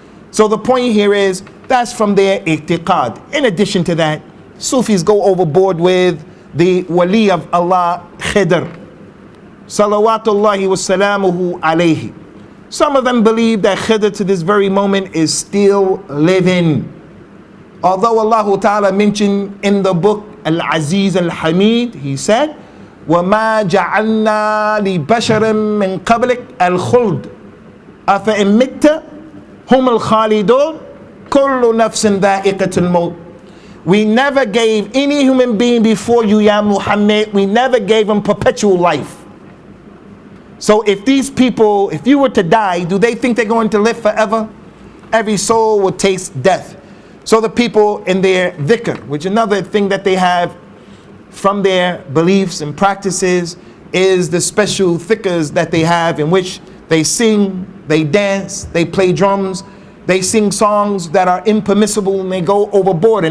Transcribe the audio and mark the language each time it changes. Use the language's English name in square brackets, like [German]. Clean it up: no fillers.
[English] So the point here is, that's from their i'tiqad. In addition to that, Sufis go overboard with the wali of Allah, Khidr. Salawatullahi wa salamuhu alayhi. Some of them believe that Khidr to this very moment is still living. Although Allah Ta'ala mentioned in the book Al-Aziz Al-Hamid, he said, [Arabic] وَمَا جَعَلْنَا لِبَشَرٍ مِّن قَبْلِكَ الْخُلْدِ أَفَإِن مِتَّ هُمُ الْخَالِدُونَ كُلُّ نَفْسٍ ذَائِقَةُ الْمَوْتِ. [English] We never gave any human being before you, Ya Muhammad, we never gave them perpetual life. So if these people, if you were to die, do they think they're going to live forever? Every soul will taste death. So the people in their dhikr, which another thing that they have from their beliefs and practices, is the special dhikrs that they have, in which they sing, they dance, they play drums, they sing songs that are impermissible, and they go overboard.